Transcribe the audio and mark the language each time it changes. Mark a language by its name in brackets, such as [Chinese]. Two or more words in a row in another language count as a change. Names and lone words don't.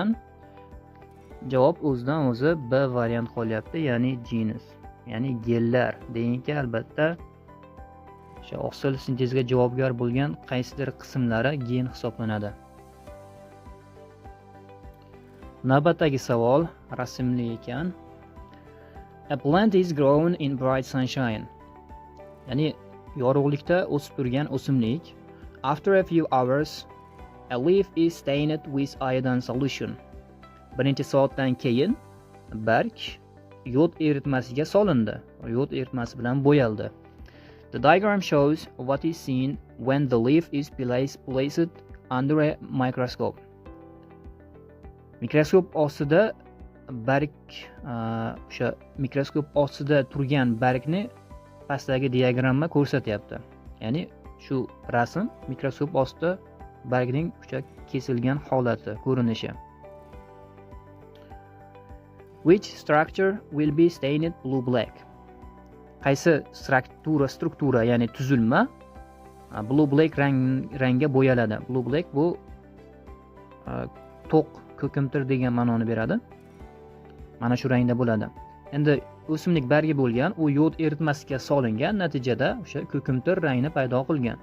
[Uzbek] Javob o'zidan o'zi B variant qolyapti, ya'ni genus, ya'ni genlar. DNK albatta o'sha oqsil sintezga javobgar bo'lgan qaysidir qismlari gen hisoblanadi. Navbatdagi savol rasmli ekan. [English] A plant is grown in bright sunshine. [Uzbek] Ya'ni yorug'likda o'sib turgan o'simlik. [English] After a few hours, a leaf is stained with iodine solution. [Uzbek] Bir necha soatdan keyin barg yod eritmasiga solindi. Yod eritmasi bilan bo'yaldi. [English] The diagram shows what is seen when the leaf is placed under a microscope. [Uzbek] Mikroskop ostida barg, o'sha mikroskop ostida turgan bargni pastdagi diagramma ko'rsatyapti. Ya'ni shu rasm mikroskop ostida bargning o'sha kesilgan holati, ko'rinishi. [English] Which structure will be stained blue-black? [Uzbek] Qaysi struktura, ya'ni tuzilma blue-black rangga bo'yaladi. Blue-black bu to'q, ko'kimtir degan ma'noni beradi. Mana shu rangda bo'ladi. Endi o'simlik bargi bo'lgan, u yod eritmasiga solingan, natijada o'sha ko'kimtir rangni paydo qilgan.